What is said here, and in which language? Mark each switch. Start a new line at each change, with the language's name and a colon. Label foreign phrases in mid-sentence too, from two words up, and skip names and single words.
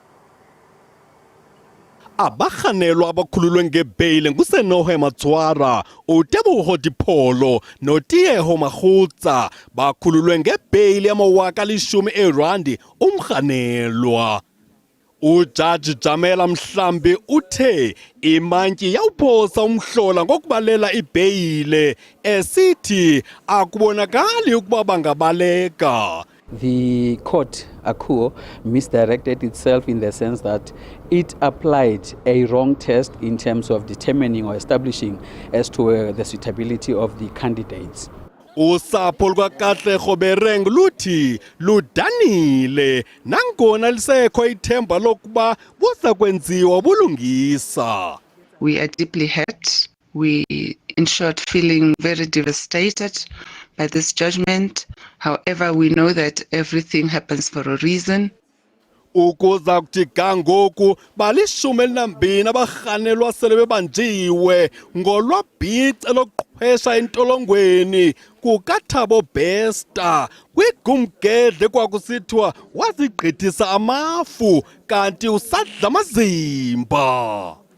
Xhosa: Abarhanelwa abakhululwe ngebheyile nguSenohe Matswara, uTeboho Dipholo noTieho Magutsa bakhululwe ngebheyili yama-10,000 umrhanelwa. Ujaji Jamela Mhlambi uthe imantyi yawuphosa umhlola ngokubalela ibheyile esithi akubonakali ukuba bangabaleka.
English: The court, ACUO, misdirected itself in the sense that it applied a wrong test in terms of determining or establishing as to the suitability of the candidates.
Xhosa: Usapho lukaKatleho Bereng luthi ludanile nangona lisekho ithemba lokuba buza kwenziwa bulungisa.
English: We are deeply hurt. We, in short, feeling very devastated by this judgment. However, we know that everything happens for a reason.
Xhosa: Ukuza kuthi gangoku bali-12 abarhanelwa sele bebanjiwe ngolwabhice loqhwesha entolongweni kukaThabo Bester kwigumgedle kwakusithiwa wazigqithisa amafu kanti usadla amazimba.